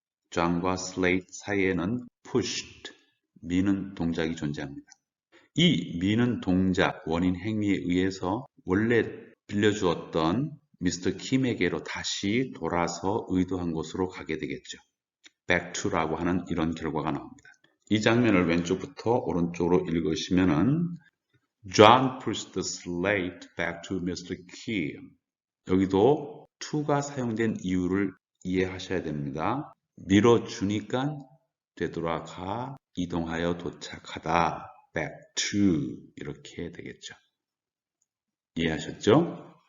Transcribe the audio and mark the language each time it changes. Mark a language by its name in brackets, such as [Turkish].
[Korean] 존과 슬레이트 사이에는 pushed, 미는 동작이 존재합니다. 이 미는 동작, 원인 행위에 의해서 원래 빌려주었던 미스터 킴에게로 다시 돌아서 의도한 곳으로 가게 되겠죠. back to라고 하는 이런 결과가 나옵니다. 이 장면을 왼쪽부터 오른쪽으로 읽으시면은 [English] John pushed the slate back to Mr. Kim. [Korean] 여기도 to가 사용된 이유를 이해하셔야 됩니다. 밀어주니까 되돌아가 이동하여 도착하다. [English] back to [Korean] 이렇게 되겠죠. 이해하셨죠?